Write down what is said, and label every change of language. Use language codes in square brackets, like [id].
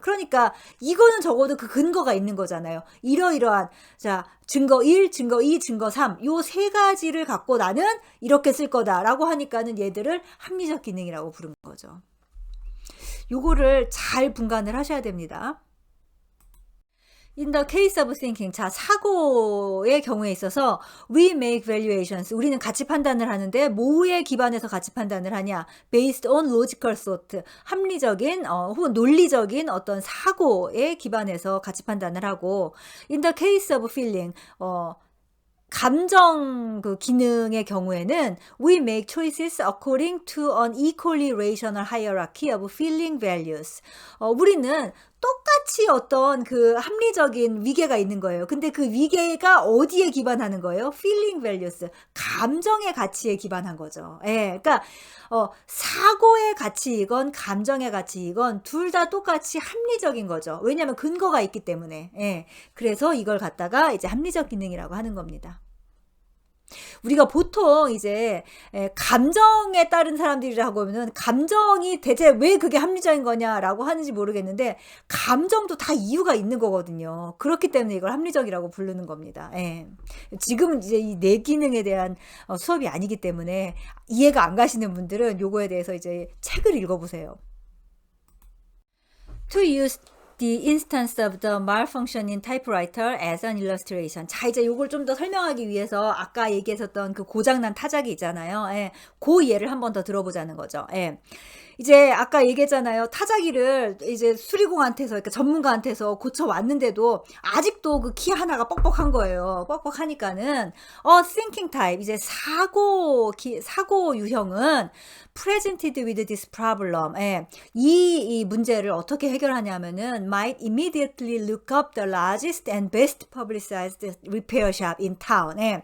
[ko] 그러니까 이거는 적어도 그 근거가 있는 거잖아요. 이러이러한 자, 증거 1, 증거 2, 증거 3. 요 세 가지를 갖고 나는 이렇게 쓸 거다라고 하니까는 얘들을 합리적 기능이라고 부른 거죠. 요거를 잘 분간을 하셔야 됩니다. [en] In the case of thinking, [ko] 자, 사고의 경우에 있어서 [en] we make valuations. [ko] 우리는 가치 판단을 하는데 뭐에 기반해서 가치 판단을 하냐? [en] Based on logical thought. [ko] 합리적인 혹은 논리적인 어떤 사고에 기반해서 가치 판단을 하고 [en] in the case of feeling, [ko] 감정 그 기능의 경우에는 [en] we make choices according to an equally rational hierarchy of feeling values. [ko] 우리는 똑같이 어떤 그 합리적인 위계가 있는 거예요. 근데 그 위계가 어디에 기반하는 거예요? [en] feeling values. [ko] 감정의 가치에 기반한 거죠. 그러니까 사고의 가치이건 감정의 가치이건 둘 다 똑같이 합리적인 거죠. 왜냐하면 근거가 있기 때문에. 그래서 이걸 갖다가 이제 합리적 기능이라고 하는 겁니다. 우리가 보통 이제 감정에 따른 사람들이라고 하면은 감정이 대체 왜 그게 합리적인 거냐라고 하는지 모르겠는데 감정도 다 이유가 있는 거거든요. 그렇기 때문에 이걸 합리적이라고 부르는 겁니다. 지금은 이제 이 뇌 기능에 대한 수업이 아니기 때문에 이해가 안 가시는 분들은 요거에 대해서 이제 책을 읽어보세요. [en] To use the instance of the malfunctioning typewriter as an illustration. [ko] 자, 이제 요걸 좀 더 설명하기 위해서 아까 얘기했었던 그 고장난 타자기 있잖아요. 그 예를 한번 더 들어보자는 거죠. 이제 아까 얘기했잖아요. 타자기를 이제 수리공한테서, 그러니까 전문가한테서 고쳐왔는데도 아직도 그 키 하나가 뻑뻑한 거예요. 뻑뻑하니까는 [en] thinking type, [ko] 이제 사고 유형은 [en] presented with this problem. [ko] 이 문제를 어떻게 해결하냐면은 [en] might immediately look up the largest and best publicized repair shop in town.